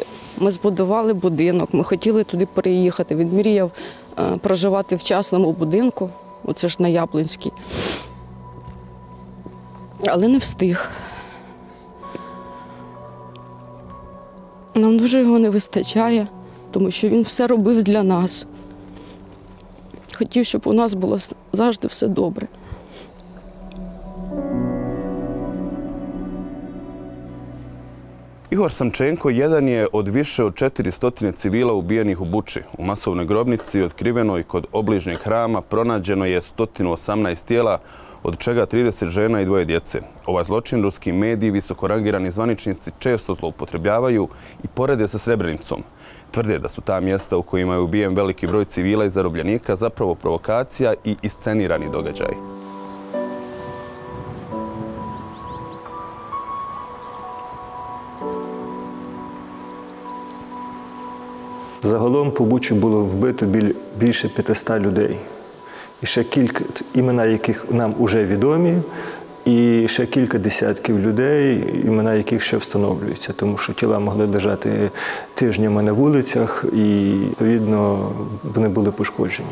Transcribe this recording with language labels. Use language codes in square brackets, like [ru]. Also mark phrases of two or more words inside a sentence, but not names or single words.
[uk] Ми збудували будинок, ми хотіли туди переїхати, він мріяв проживати в частному будинку, оце ж на Яблунській, але не встиг. Нам дуже його не вистачає, тому що він все робив для нас. Хотів, щоб у нас було завжди все добре. [bs] Igor Samčenko jedan je od više od 400 civila ubijenih u Buči. U masovnoj grobnici, otkrivenoj kod obližnjeg hrama, pronađeno je 118 tijela, od čega 30 žena i 2 djece. Ovaj zločin ruski mediji, visoko rangirani zvaničnici često zloupotrebljavaju i porede sa Srebrenicom. Tvrde da su ta mjesta u kojima je ubijen veliki broj civila i zarobljenika zapravo provokacija i iscenirani događaj. [uk] Загалом по Бучі було вбито більше 500 людей. І ще кілька імена, яких нам вже відомі, і ще кілька десятків людей, імена яких ще встановлюються, тому що тіла могли лежати тижнями на вулицях і, відповідно, вони були пошкоджені.